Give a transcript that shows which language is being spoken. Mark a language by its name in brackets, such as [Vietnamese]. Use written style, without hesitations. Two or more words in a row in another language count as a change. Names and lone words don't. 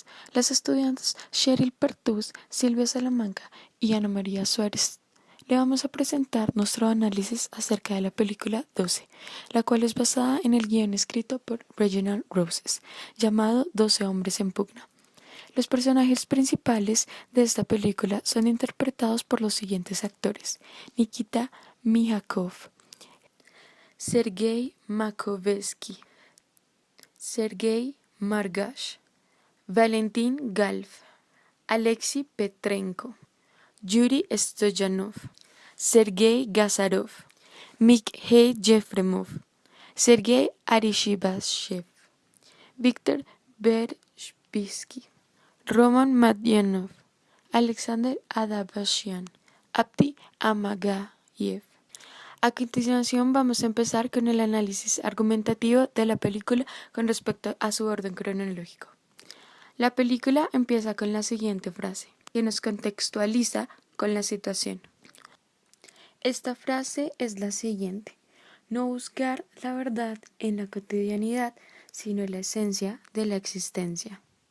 [Spanish] Las estudiantes Cheryl Pertús, Silvia Salamanca y Ana María Suárez le vamos a presentar nuestro análisis acerca de la película 12, la cual es basada en el guion escrito por Reginald Roses, llamado 12 hombres en pugna. Los personajes principales de esta película son interpretados por los siguientes actores: Nikita Mihalkov, Sergei Makovetsky, Sergei Margash, Valentin Galf, Alexei Petrenko, Yuri Stoyanov, Sergei Gazarov, Mikhail Yefremov, Sergei Arishibashev, Viktor Berbisky, Roman Madyanov, Alexander Adabashian, Abdi Amagayev. A continuación vamos a empezar con el análisis argumentativo de la película con respecto a su orden cronológico. La película empieza con la siguiente frase, que nos contextualiza con la situación. Esta frase es la siguiente: no buscar la verdad en la cotidianidad, sino la esencia de la existencia.